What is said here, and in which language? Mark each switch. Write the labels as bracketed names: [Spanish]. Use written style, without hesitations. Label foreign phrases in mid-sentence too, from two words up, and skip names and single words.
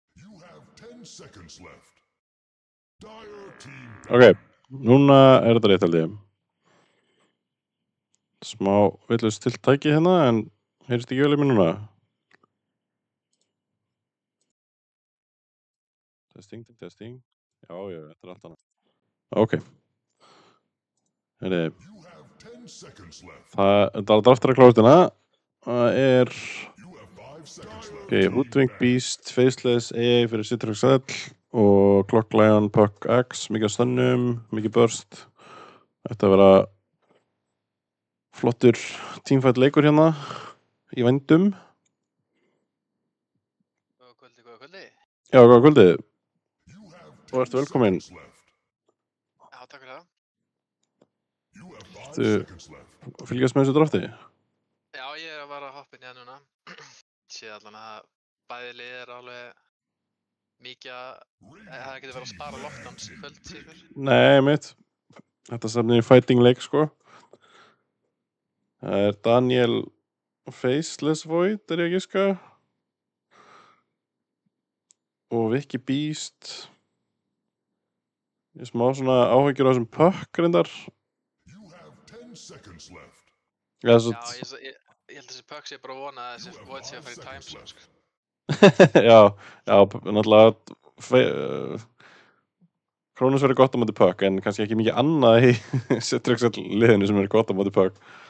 [English] You have 10 seconds left. Dire team. [Icelandic] Ok, núna þetta rétt held ég. Smá villust til tæki hérna, en heyrist ekki vel í mér núna. [English] Testing. [Icelandic] Já, þetta allt annað. Ok. Heyrðu, [English] You have 10 seconds left. [Icelandic] það aftur að klástina. Það [English] You have 5 seconds left. [Icelandic] ok, Hoodwink Beast, Faceless, AA fyrir Citrix L og Clock Lion, Puck X, mikið af stönnum, mikið burst. Þetta að vera flottur teamfight leikur hérna í vændum. Góða kvöldi. Já, góða kvöldið. [English] You have [Icelandic] Þú [English] 10 [Icelandic] ert velkominn. [English] seconds left. [Icelandic] Já, takk fyrir það. [English] You have 5 [Icelandic] Ertu- [English] seconds left. [Icelandic] Fylgjast með þessu drafti? Já, ég er að vara að hoppa inn í það núna. Sé allan að bæði lið er alveg mikið að það getur verið að spara lockdowns í kvöld, sér mér. Nei, mitt. Þetta stefnir í fighting leik, sko. Það er Daniel Faceless Void, er ég að giska. Og Vicky Beast. Ég er smá svona áhyggjur á þessum Puck reyndar. [English] You have 10 seconds left. [Icelandic] Já, Já, svo, ég held að þessi Puck sé bara að vona að þessi Void sé að fara í timeslow, sko. já, náttúrulega Krónus verður gott á móti Puck, en kannski ekki mikið annað í Citrix liðinu sem verður gott á móti Puck.